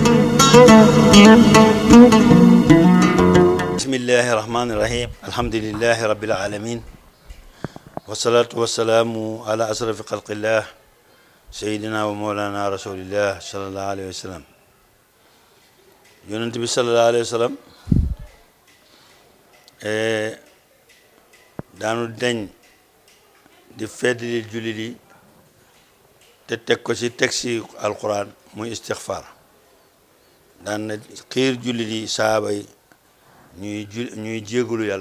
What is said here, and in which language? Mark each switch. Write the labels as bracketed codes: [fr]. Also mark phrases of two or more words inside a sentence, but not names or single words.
[ar] بسم الله الرحمن الرحيم. الحمد لله رب العالمين، والصلاة والسلام على أشرف خلق الله سيدنا ومولانا رسول الله صلى الله عليه وسلم. [wo] يونس [ar] صلى الله عليه وسلم [wo] daanu deñ di feddali jullit yi te teg ko ci texte alquran muy istixfar. daan na xiir jullit yi saaba yi ñuy jégalu yàlla.